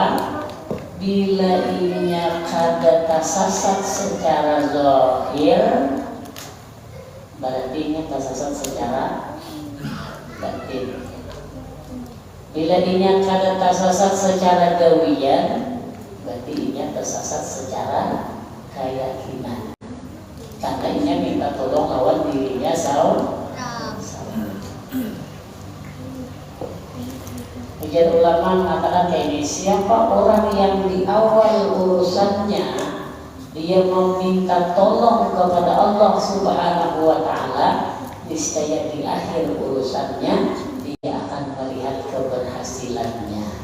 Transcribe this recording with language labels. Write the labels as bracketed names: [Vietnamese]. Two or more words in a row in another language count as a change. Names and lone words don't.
[Banjar] Bila inya kada tersasat secara zahir, berarti inya tersasat secara batin. Bila inya kada tersasat secara gawian, berarti inya tersasat secara keyakinan. Karena inya minta tolong lawan dirinya sendiri. [Indonesian] Ujian ulama mengatakan kayak ini, siapa orang yang di awal urusannya dia meminta tolong kepada Allah [Arabic] Subhanahu wa Ta'ala, [Indonesian] niscaya di akhir urusannya dia akan melihat keberhasilannya.